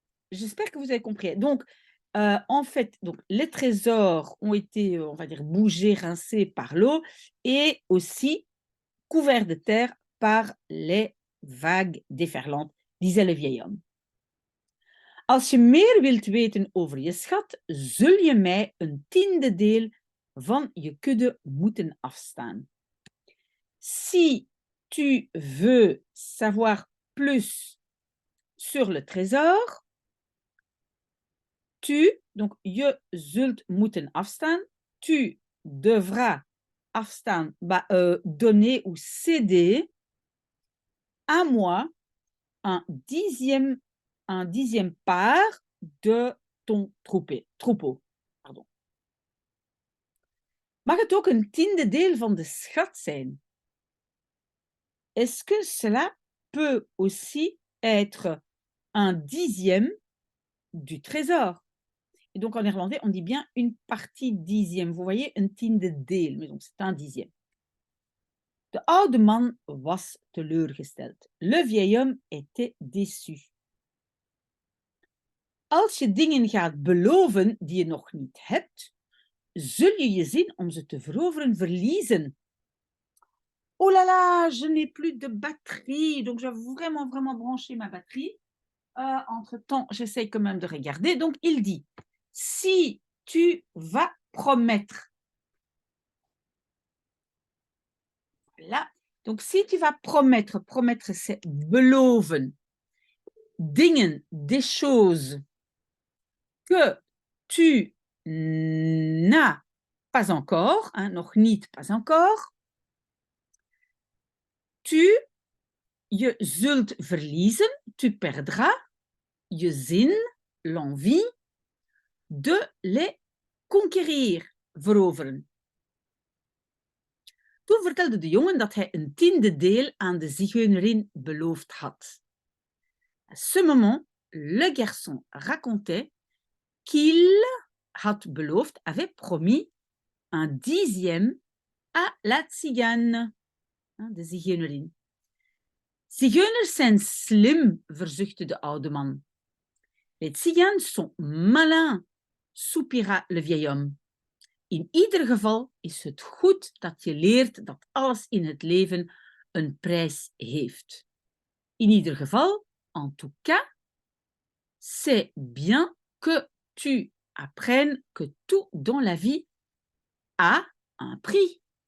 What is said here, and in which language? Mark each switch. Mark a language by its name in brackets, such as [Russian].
[French] J'espère que vous avez compris. Donc, en fait, donc, les trésors ont été, on va dire, bougés, rincés par l'eau et aussi couverts de terre par les vagues déferlantes, disait le vieil homme. [Dutch] Als je meer wilt weten over je schat, zul je mij een tiende deel van je kudde moeten afstaan. [French] Si tu veux savoir plus sur le trésor, donc [Dutch] je zult moeten afstaan, [French] tu devras afstaan, donner ou céder à moi un dixième part de ton troupeau. Pardon. [Dutch] Mag het ook een tiende deel van de schat zijn? [French] Est-ce que cela peut aussi être un dixième du trésor? Et donc en néerlandais, on dit bien une partie dixième. Vous voyez, [Dutch] een tiende deel, [French] mais donc c'est un dixième. [Dutch] De oude man was teleurgesteld. [French] Le vieil homme était déçu. [Dutch] Als je dingen gaat beloven die je nog niet hebt, zul je je zin om ze te veroveren verliezen. [French] Oh là là, je n'ai plus de batterie, donc je vais vraiment, vraiment brancher ma batterie. Entre-temps, j'essaye quand même de regarder. Donc, il dit, si tu vas promettre, là, donc si tu vas promettre, c'est beloven. dingen, des choses que tu n'as pas encore, hein, [Dutch] nog niet, [French] pas encore. [Dutch] Je zult verliezen, [French] tu perdras, [Dutch] je zin, [French] l'envie, de les conquérir, veroveren. [Dutch] Toen vertelde de jongen dat hij een 10e deel aan de zigeunerin beloofd had. [French] À ce moment, le garçon racontait qu'il [Dutch] had beloofd, [French] avait promis un 10e à la tzigane, [Dutch] de zigeunerin. Zigeuners zijn slim, verzuchtte de oude man. [French] Les tziganes sont malins, soupira le vieil homme. [Dutch] In ieder geval is het goed dat je leert dat alles in het leven een prijs heeft. In ieder geval, [French] en tout cas, c'est bien que tu apprennes que tout dans la vie a un prix.